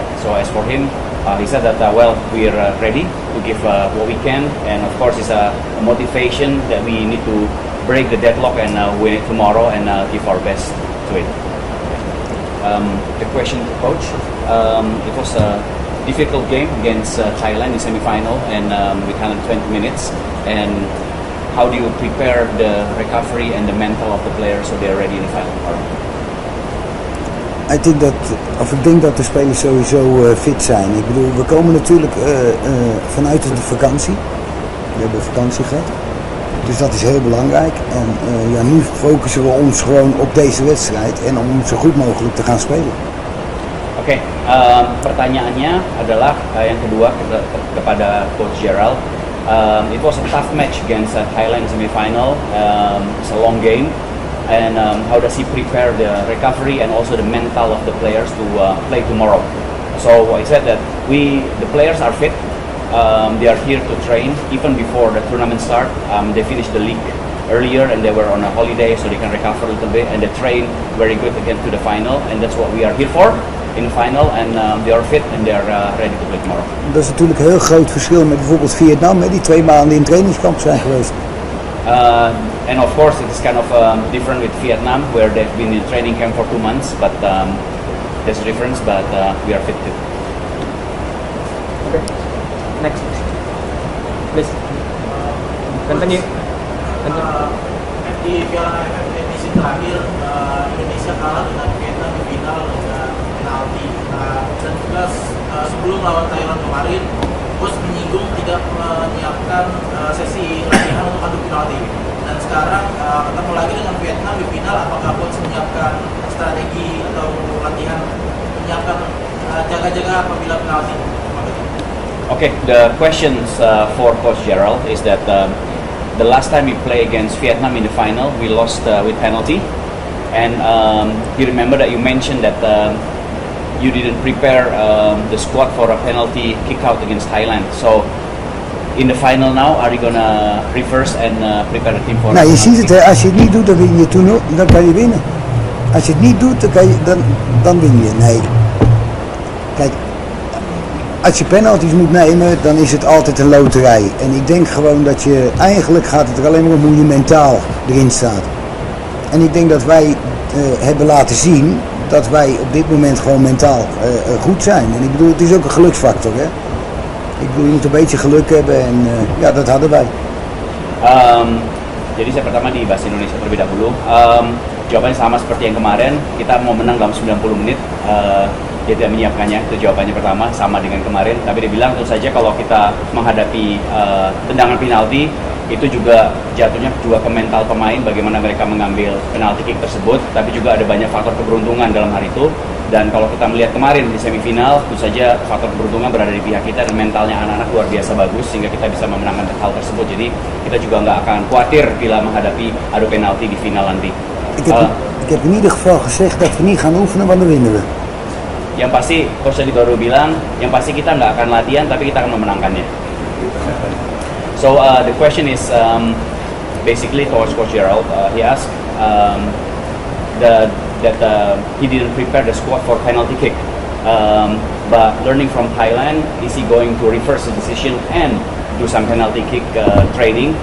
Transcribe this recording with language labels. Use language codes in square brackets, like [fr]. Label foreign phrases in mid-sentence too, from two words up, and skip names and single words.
[en] So as for him, he said that well, we're ready to give what we can, and of course, it's a motivation that we need to break the deadlock and win it tomorrow and give our best to it. The question to coach, it was a difficult game against Thailand in semi-final, and we had 20 minutes. And how do you prepare the recovery and the mental of the players so they're ready in the final part? [nl] Ik denk dat de spelers sowieso fit zijn. Ik bedoel, we komen natuurlijk vanuit de vakantie. We hebben vakantie gehad. Dus dat is heel belangrijk. En ja, nu focussen we ons gewoon op deze wedstrijd en om zo goed mogelijk te gaan spelen. [id] Oke, pertanyaannya adalah yang kedua kepada Coach Gerald. [en] It was a tough match against Thailand semi-final. It's a long game. And how does he prepare the recovery and also the mental of the players to play tomorrow? So I said that the players are fit. They are here to train even before the tournament start. They finished the league earlier and they were on a holiday, so they can recover a little bit, and they train very good again to the final, and that's what we are here for in the final, and they are fit and they are ready to play tomorrow. [nl] Dat is natuurlijk een heel groot verschil met bijvoorbeeld Vietnam, die 2 maanden in trainingskamp zijn geweest. [en] And of course, it is kind of different with Vietnam, where they've been in training camp for 2 months, but there's a difference, but we are fit too. Okay, next, please. Continue. [id] Di Piala AFF edisi terakhir, Indonesia kalah dengan Vietnam di final dengan penalti. Dan juga sebelum lawan Thailand kemarin, Bos menyinggung tidak menyiapkan sesi latihan untuk adu penalti. Dan sekarang ketemu lagi dengan Vietnam di final, apakah Bos menyiapkan strategi atau latihan menyiapkan jaga-jaga apabila penalti? [en] Okay, the questions for Coach Gerald is that the last time we play against Vietnam in the final, we lost with penalty. And you remember that you mentioned that you didn't prepare the squad for a penalty kick out against Thailand. So in the final now, are you gonna reverse and prepare the team for? [nl] Nou, je ziet het, hè, als je het niet doet, dan win je toernooi, dan kan je winnen. Als je het niet doet, dan win je. Nee. Kijk, als je penalties moet nemen, dan is het altijd een loterij. En ik denk gewoon dat eigenlijk gaat het er alleen maar om hoe je mentaal erin staat. En ik denk dat wij hebben laten zien dat wij op dit moment gewoon mentaal goed zijn. En ik bedoel, het is ook een geluksfactor, hè. Ik bedoel, je moet een beetje geluk hebben en ja, dat hadden wij. [id] Jadi saya pertama di bahasa Indonesia terlebih dahulu. Jawabannya sama seperti yang kemarin, kita mau menang dalam 90 menit. Dia tidak menyiapkannya, itu jawabannya pertama, sama dengan kemarin. Tapi dia bilang tentu saja kalau kita menghadapi tendangan penalti, itu juga jatuhnya juga ke mental pemain, bagaimana mereka mengambil penalti kick tersebut. Tapi juga ada banyak faktor keberuntungan dalam hari itu. Dan kalau kita melihat kemarin di semifinal, tentu saja faktor keberuntungan berada di pihak kita dan mentalnya anak-anak luar biasa bagus sehingga kita bisa memenangkan hal tersebut. Jadi kita juga nggak akan khawatir bila menghadapi adu penalti di final nanti. [nl] Ik heb in ieder geval gezegd dat we niet gaan oefenen, want dan winnen we. [id] Yang pasti, Coach tadi baru bilang, yang pasti kita nggak akan latihan, tapi kita akan memenangkannya. [en] So the question is basically towards Coach Gerald. He asked that he didn't prepare the squad for penalty kick. But learning from Thailand, is he going to reverse the decision and do some penalty kick training?